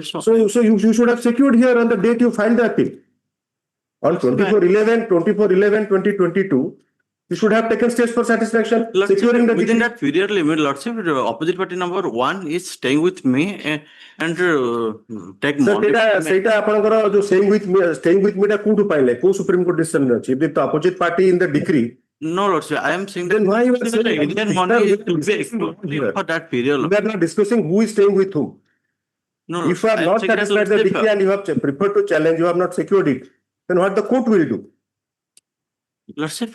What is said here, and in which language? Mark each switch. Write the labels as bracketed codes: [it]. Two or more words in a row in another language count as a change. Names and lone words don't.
[en] So you should have secured here on the date you filed the appeal. On 24/11/2022, you should have taken steps for satisfaction, securing the within decree. that period limit, Lordship, opposite party number 1 is staying with me and take Sir, more. [or] ସେଇଟା ଆପଣଙ୍କର ଯୋଉ [en] staying with me [or] ଟା କୋଉଠୁ ପାଇଲେ? କୋଉ ସୁପ୍ରିମ କୋର୍ଟ ଡିସିଜନ ଅଛି? [en] If the opposite party in the decree, No, Lordship, I am saying then why you are saying Indian money is to be excluded for that period. we are not discussing who is staying with whom. No, If you are I am not saying that, satisfied the Lordship, decree and you have preferred to challenge, you have not secured it, then what the court will do? Lordship,